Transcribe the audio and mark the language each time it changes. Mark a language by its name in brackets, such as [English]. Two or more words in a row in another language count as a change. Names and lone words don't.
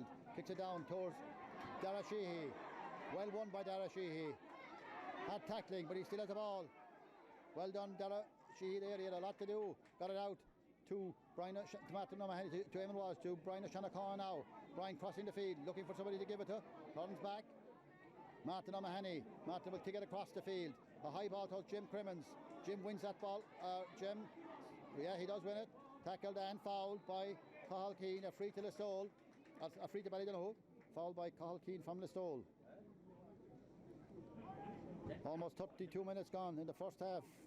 [English] Kicks it down towards Dara Sheehy. Well won by Dara Sheehy. Hard tackling, but he still has the ball. Well done, Dara Sheehy there. He had a lot to do. Got it out to Martin O'Mahony, to Eamon Walsh, to Brian O'Shanachon now. Brian crossing the field, looking for somebody to give it to. Turns back. Martin O'Mahony. Martin will kick it across the field. A high ball towards Jim Crimmins. Jim wins that ball. Jim, yeah, he does win it. Tackled and fouled by Cathal Keane. A free to Listowel. A free to Ballydonoghue. Fouled by Cathal Keane from Listowel. Almost 32 minutes gone in the first half.